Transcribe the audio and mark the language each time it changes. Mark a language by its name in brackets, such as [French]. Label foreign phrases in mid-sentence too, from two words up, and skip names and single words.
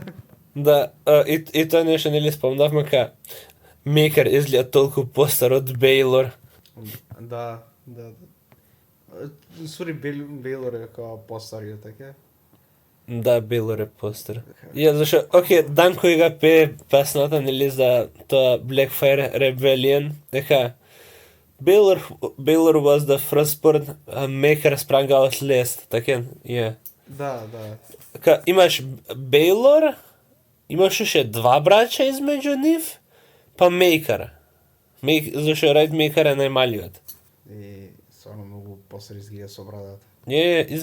[Macedonian] Да, и тоа нешто нели спомнавме Мейкар изгледа толку постар од Бейлор. Да. Сори, Бейлор е као постариот, така? Да, Бейлор е постар. Зашо, окей, дан кој га пее песната, нели, за тоа Blackfire Rebellion, дека [English] Baylor was the firstborn, Maker sprang out last, [Macedonian] така? Да. Имаш Бейлор, имаш уште два брача измеѓу нив, па Мейкар. Зашо Райт Мейкар е најмалиот. И стварно многу постар изгледа со брадата.